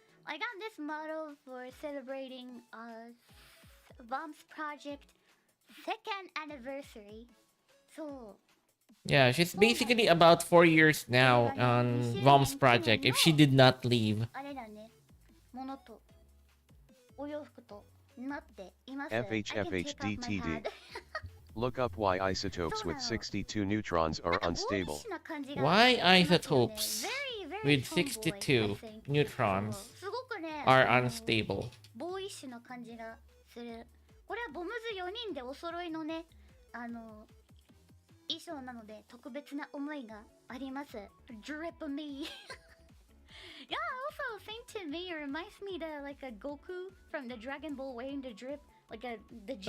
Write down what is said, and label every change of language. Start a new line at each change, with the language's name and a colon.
English: I got this model for celebrating Bomb's project second anniversary. So yeah, she's basically about 4 years now on Bomb's project if she did not leave.
Japanese: あれだね。物とお洋服となっています。 FHFHDTD.
English: Look up why isotopes with 62 neutrons are unstable. Why isotopes with 62 neutrons are unstable?
Japanese: ボーイッシュな感じがする。これはボムズ4人でお揃いのね、衣装なので特別な思いがあります。
English: Drip me. Yeah, also same to me. It reminds me to like a Goku from the Dragon Ball wearing the drip, like the jacket.